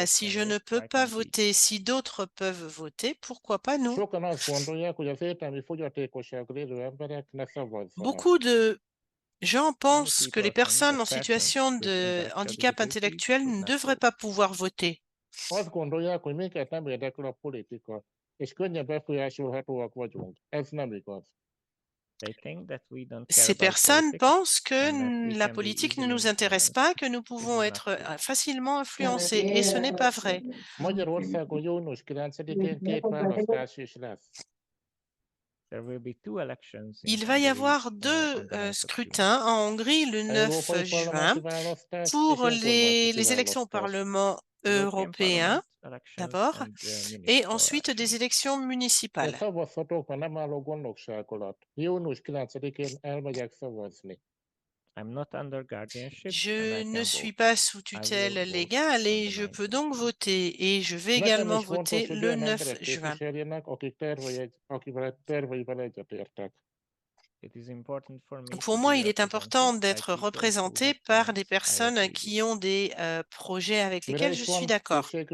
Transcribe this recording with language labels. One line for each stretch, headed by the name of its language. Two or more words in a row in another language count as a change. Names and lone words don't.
French: Si je ne peux pas voter, si d'autres peuvent voter, pourquoi pas nous? Beaucoup de gens pensent que les personnes en situation de handicap intellectuel ne devraient pas pouvoir voter.
Hungarian: Azt gondolják, hogy minket nem érdekel a politika, és könnyen befolyásolhatóak vagyunk. Ez nem igaz.
French: Ces personnes pensent que la politique ne nous intéresse pas, que nous pouvons être facilement influencés, et ce n'est pas vrai.
Hungarian: Magyarországon június 9-én 2 választás is lesz.
French: Il va y avoir 2 scrutins en Hongrie le 9 juin pour les élections au Parlement européen d'abord et ensuite des élections municipales.
Hungarian: Szavazhatok, mert nem állok gondnokság alatt. Június 9-én elmegyek szavazni.
French: Je ne suis pas sous tutelle légale et je peux donc voter et je vais également voter le 9 juin. Pour moi, il est important d'être représenté par des personnes qui ont des projets avec lesquels je suis d'accord.